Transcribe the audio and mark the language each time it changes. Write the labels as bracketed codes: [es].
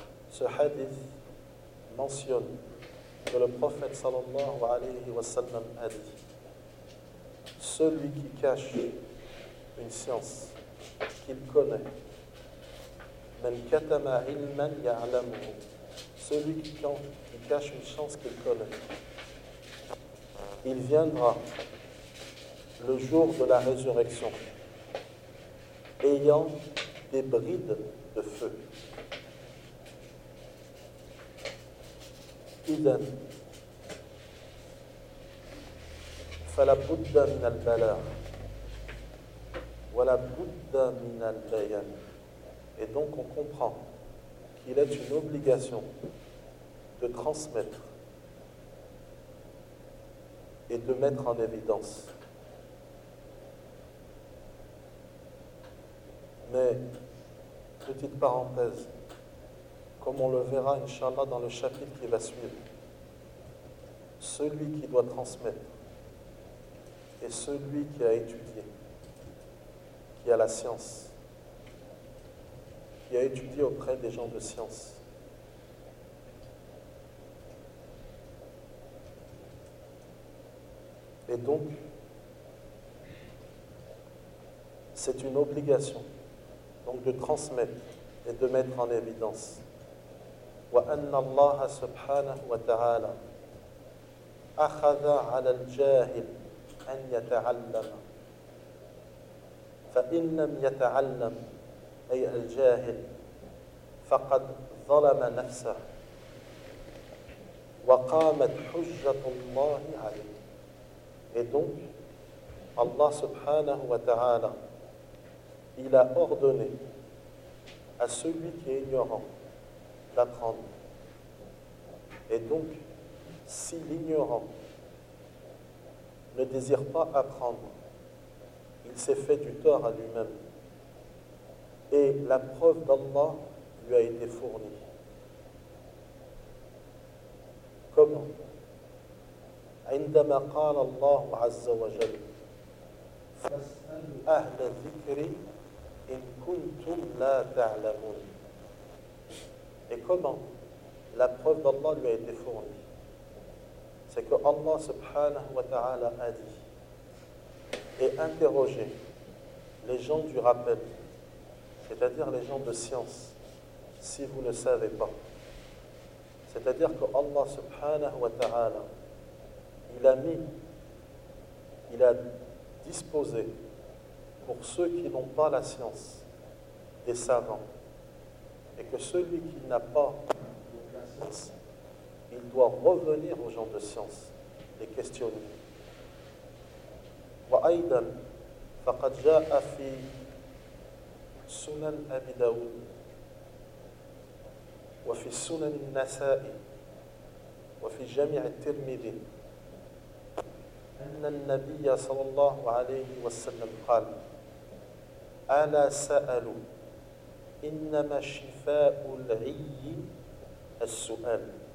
[fr] Ce hadith mentionne que le prophète sallallahu alayhi wa sallam a dit: celui qui cache une science qu'il connaît, [ar] man katama ilman ya'lamuhu, [fr] celui qui cache une science qu'il connaît, il viendra le jour de la résurrection ayant des brides de feu. [ar] Idan فلا بد من البلاغ ولا بد من البيان. [fr] Et donc on comprend qu'il est une obligation de transmettre et de mettre en évidence. Mais petite parenthèse, comme on le verra inchallah dans le chapitre qui va suivre, celui qui doit transmettre et celui qui a étudié, qui a la science, qui a étudié auprès des gens de science, et donc c'est une obligation donc de transmettre et de mettre en évidence. [ar] Wa anna Allah subhanahu wa ta'ala akhadha 'ala al-jahil أن يتعلم فإن لم يتعلم أي الجاهل فقد ظلم نفسه وقامت حجة الله عليه. [fr] Et donc Allah subhanahu wa ta'ala il a ordonné à celui qui est ignorant d'apprendre. Et donc, si l'ignorant ne désire pas apprendre, il s'est fait du tort à lui-même. Et la preuve d'Allah lui a été fournie. Comment ? [ar] عندما قال الله عز وجل فاسألوا أهل الذكر إن كنتم لا تعلمون. [fr] Et comment la preuve d'Allah lui a été fournie, c'est que Allah subhanahu wa ta'ala a dit et interrogé les gens du rappel, c'est-à-dire les gens de science, si vous ne savez pas. C'est-à-dire que Allah subhanahu wa ta'ala, il a disposé pour ceux qui n'ont pas la science des savants, et que celui qui n'a pas la science, il doit revenir aux gens de science, les questionner. [ar] وأيضا فقد جاء في سنن أبي داود وفي سنن النسائي وفي جامع الترمذي أن النبي صلى الله عليه وسلم قال ألا سألوا إنما شفاء العي السؤال.